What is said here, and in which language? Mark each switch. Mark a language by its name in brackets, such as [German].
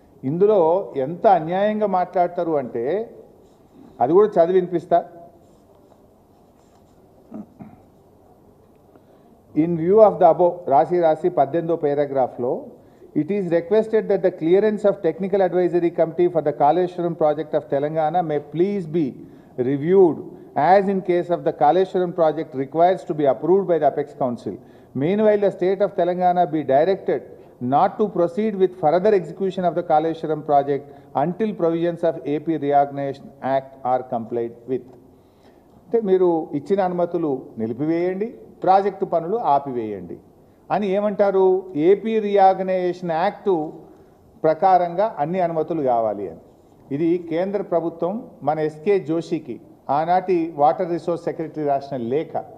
[Telugu] ఇందులో ఎంత అన్యాయంగా మాట్లాడతారు అంటే అది కూడా చదివి వినిపిస్తా. [English] In view of the above, [Telugu] Rasi 18వ paragraph లో, [English] it is requested that the clearance of technical advisory committee for the Kaleshwaram project of Telangana may please be reviewed as in case of the Kaleshwaram project requires to be approved by the Apex Council. Meanwhile, the state of Telangana be directed not to proceed with further execution of the Kaleshwaram project until provisions of AP Reorganization Act are complied with. [Telugu] అంటే మీరు ఇచ్చిన అనుమతులు నిలిపివేయండి, project పనులు ఆపివేయండి అని ఏమంటారు? AP reorganisation act ప్రకారంగా అన్ని అనుమతులు కావాలి అని. ఇది కేంద్ర ప్రభుత్వం మన ఎస్కే జోషికి ఆనాటి వాటర్ రిసోర్స్ సెక్రటరీ రాసిన లేఖ.